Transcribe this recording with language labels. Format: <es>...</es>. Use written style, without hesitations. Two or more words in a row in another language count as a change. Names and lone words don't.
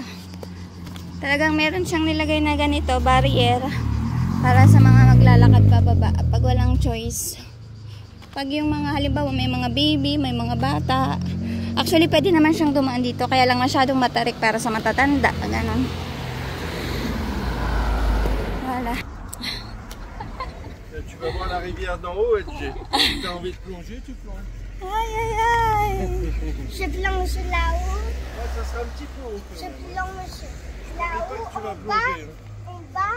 <tl>Talagang meron siyang nilagay na ganito, barrier. Para sa mga maglalakad pababa. Pag walang choice. Pag yung mga, halimbawa, may mga baby, may mga bata. Actually, pwede naman siyang dumaan dito. Kaya lang masyadong matarik para sa matatanda. Ganon.</tl> <fr>Voilà. Tu vas voir la rivière d'en haut, LG. Si t'as envie de plonger, tu plonges. Aïe, aïe, aïe. Je plonge là-haut. Ouais, ça sera un petit peu haut quand Je même. plonge Je là-haut. pas que tu vas En bas. plonger. Hein. En bas.</fr>